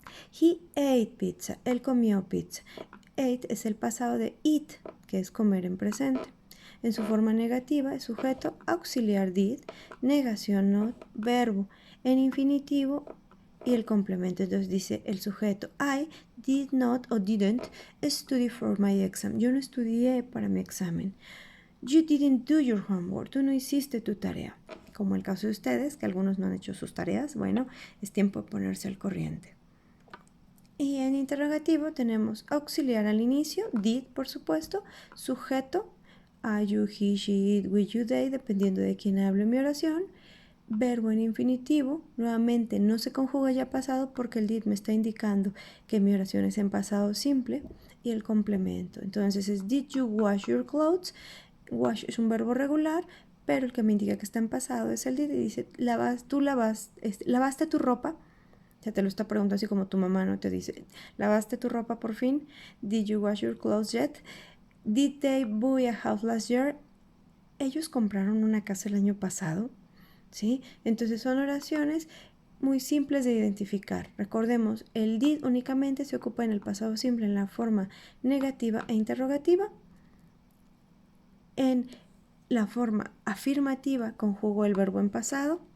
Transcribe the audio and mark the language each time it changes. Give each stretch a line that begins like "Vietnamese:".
English: He ate pizza.
Spanish: Él comió pizza. Ate es el pasado de eat, que es comer en presente. En su forma negativa es sujeto auxiliar did, negación not, verbo en infinitivo y el complemento. Entonces dice el sujeto,
English: I did not o didn't study for my exam.
Spanish: Yo no estudié para mi examen.
English: You didn't do your homework.
Spanish: Tú no hiciste tu tarea. Como el caso de ustedes, que algunos no han hecho sus tareas, bueno, es tiempo de ponerse al corriente. Y en interrogativo tenemos auxiliar al inicio, did por supuesto, sujeto, I, you, he, she, it, we, you, they, dependiendo de quién hable mi oración, verbo en infinitivo, nuevamente no se conjuga ya pasado porque el did me está indicando que mi oración es en pasado simple, y el complemento. Entonces es
English: did you wash your clothes.
Spanish: Wash es un verbo regular, pero el que me indica que está en pasado es el did y dice lavaste tu ropa. Ya te lo está preguntando así como tu mamá, ¿no? Te dice, ¿lavaste tu ropa por fin?
English: Did you wash your clothes yet? Did they buy a house last year?
Spanish: Ellos compraron una casa el año pasado, ¿sí? Entonces son oraciones muy simples de identificar. Recordemos, el did únicamente se ocupa en el pasado simple, en la forma negativa e interrogativa. En la forma afirmativa conjugo el verbo en pasado.